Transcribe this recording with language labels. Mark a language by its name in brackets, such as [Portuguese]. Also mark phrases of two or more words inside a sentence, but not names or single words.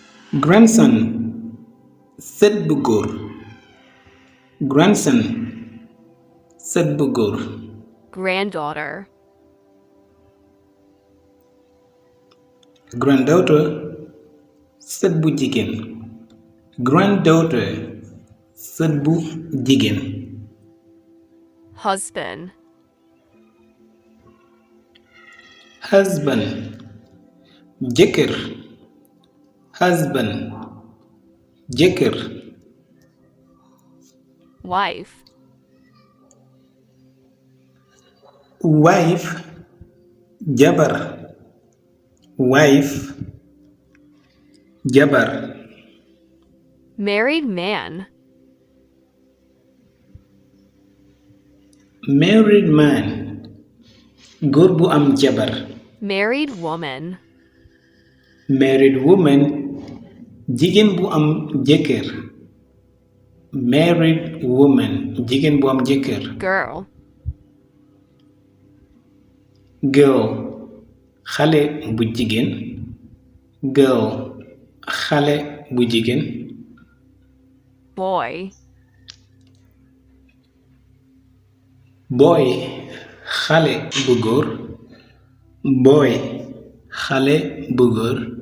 [Wolof] grandson sët bu góor grandson sët bu góor [English] granddaughter, [Wolof] granddaughter sët bu jigéen granddaughter sët bu jigéen [English] husband, [Wolof] husband jëkkër husband jëkkër [English] wife, [Wolof] wife jabar wife jabar [English] married man, married man [Wolof] góor bu am jabar [English] married woman, married woman [Wolof] jigéen bu am jëkkër [English] married woman [Wolof] jigéen bu am jëkkër [English] girl, [Wolof] girl xale bu jigéen girl xale bu jigéen [English] boy, [Wolof] boy xale bu góor boy xale bu góor